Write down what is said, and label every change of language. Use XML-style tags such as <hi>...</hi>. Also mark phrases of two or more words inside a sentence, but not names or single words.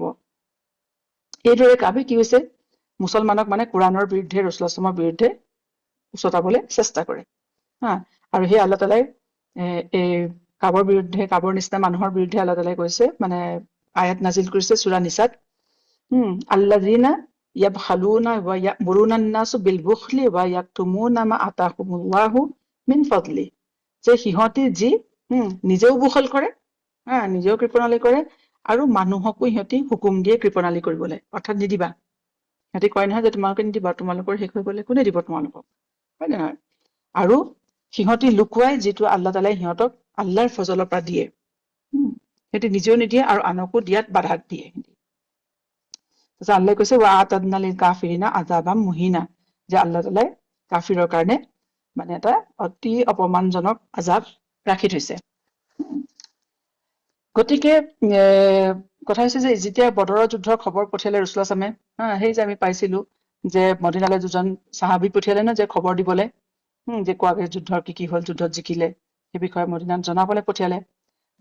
<as>এইদৰে কাবেই কি হৈছে, মুছলমানক মানে কোৰাণৰ বিৰুদ্ধে, ৰসুলাছলামৰ বিৰুদ্ধে উচতাবলৈ চেষ্টা কৰে। আৰু সেই</as> <ar>الله تعالى</ar> <as>এই কাবৰ বিৰুদ্ধে, কাবৰ নিচিনা মানুহৰ বিৰুদ্ধে</as> <ar>الله تعالى</ar> <as>কৈছে, মানে আয়াত নাজিল কৰিছে সূৰা নিসাত,</as> <ar>الذين يبخلون ويأمرون الناس بالبخل ويكتمون ما آتاهم الله من فضله,</ar> <as>যে সিহঁতি যি নিজেও বুখল কৰে, নিজেও কৃপণালি কৰে, আৰু মানুহকো সিহঁতি হুকুম দিয়ে কৃপণালি কৰিবলৈ, অৰ্থাৎ নিদিবা। সিহঁতি কয় নহয় যে তোমালোকে নিদিবা, তোমালোকৰ শেষ হৈ গলে কোনে দিব তোমালোকক, হয় নে নহয়? আৰু সিহঁতি লুকুৱাই যিটো</as> <ar>الله تعالى</ar> <as>সিহঁতক আল্লাহৰ ফজলৰ পৰা দিয়ে, সিহঁতি নিজেও নিদিয়ে আৰু আনকো দিয়াত বাধা দিয়ে। তাৰপিছত আল্লাহ কৈছে</as> <ar>وأعتدنا للكافرين عذابا مهينا,</ar> <as>যে</as> <ar>الله تعالى</ar> <as>কাফিৰৰ কাৰণে মানে এটা অতি অপমানজনক আযাব ৰাখি থৈছে। গতিকে কথা হৈছে যে যেতিয়া বদৰৰ যুদ্ধৰ খবৰ পঠিয়ালে ৰসুলাছলামে, সেই যে আমি পাইছিলো যে মদিনালৈ দুজন সাহাবী পঠিয়ালে ন, যে খবৰ দিবলৈ, যে কোৱাকে যুদ্ধৰ কি কি হল, যুদ্ধত জিকিলে সেই বিষয়ে মদিনাত জনাবলৈ পঠিয়ালে।</as>